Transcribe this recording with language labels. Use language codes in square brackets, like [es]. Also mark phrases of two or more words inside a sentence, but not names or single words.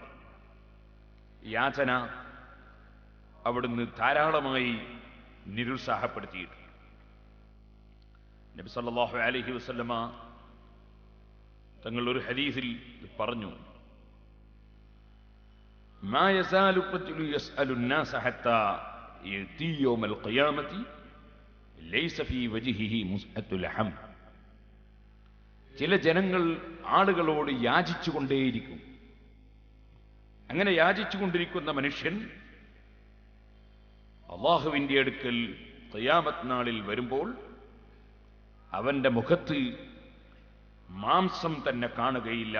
[ml] യാചന അവിടുന്ന് ധാരാളമായി നിരുത്സാഹപ്പെടുത്തിയിട്ടുണ്ട്. [ar] نبي صلى الله عليه وسلم [ml] തങ്ങൾ ഒരു ഹദീസിൽ പറഞ്ഞു, [ar] ما يزال الرجل يسأل الناس حتى يأتي يوم القيامة ليس في وجهه مزعة لحم. [ml] ചില ജനങ്ങൾ ആളുകളോട് യാചിച്ചുകൊണ്ടേയിരിക്കും. അങ്ങനെ യാചിച്ചുകൊണ്ടിരിക്കുന്ന മനുഷ്യൻ അള്ളാഹുവിന്റെ അടുക്കൽ ഖിയാമത്ത് നാളിൽ വരുമ്പോൾ അവന്റെ മുഖത്ത് മാംസം തന്നെ കാണുകയില്ല.